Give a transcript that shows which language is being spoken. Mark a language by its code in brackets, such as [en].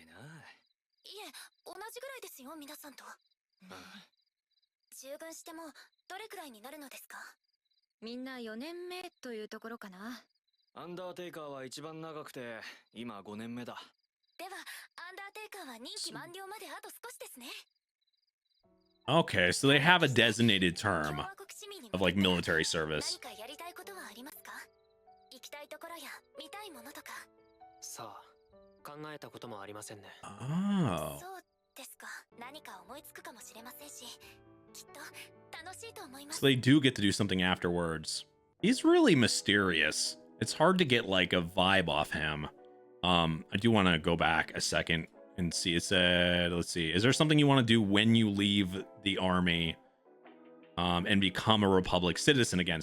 [ja] いえ、同じぐらいですよ、皆さんと。従軍してもどれくらいになるのですか。みんな4年目というところかな。アンダーテイカーは一番長くて今5年目だ。ではアンダーテイカーは任期満了まであと少しですね。 [en] Okay, so they have a designated term of like military service. [ja] 何かやりたいことはありますか。行きたいところや見たいものとか。さあ、考えたこともありませんね。 [en] Oh. [ja] そうですか。何か思いつくかもしれませんし、きっと楽しいと思います。 [en] So they do get to do something afterwards. He's really mysterious. It's hard to get like a vibe off him. I do want to go back a second and see. It said, let's see, is there something you want to do when you leave the army and become a Republic citizen again?